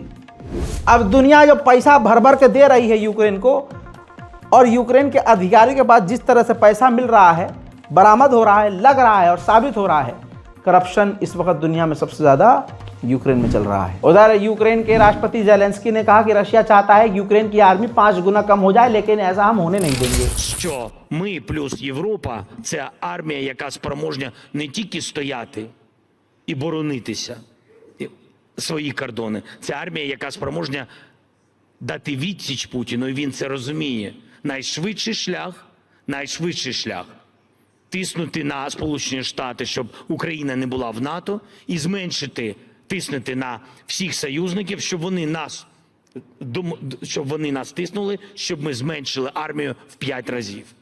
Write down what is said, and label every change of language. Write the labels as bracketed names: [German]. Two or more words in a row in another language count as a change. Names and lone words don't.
[Hindi] अब दुनिया जो पैसा भर भर के दे रही है यूक्रेन को, और यूक्रेन के अधिकारी के पास जिस तरह से पैसा मिल रहा है, बरामद हो रहा है, लग रहा है और साबित हो रहा है, करप्शन इस वक्त दुनिया में सबसे ज़्यादा यूक्रेन में चल रहा है। उधर यूक्रेन के राष्ट्रपति ज़ेलेंस्की ने कहा कि रशिया चाहता है कि यूक्रेन की आर्मी 5 गुना कम हो जाए, लेकिन ऐसा हम होने नहीं देंगे। [Ukrainian] Що ми плюс Європа – це армія, яка спроможна не тільки стояти і боронитися свої кордони. Це армія, яка спроможна дати відсіч Путіну, і він це розуміє. Найшвидший шлях тиснути на Сполучені Штати, щоб Україна не була в НАТО, і тиснути на всіх союзників, щоб вони нас тиснули, щоб ми зменшили армію в 5 разів.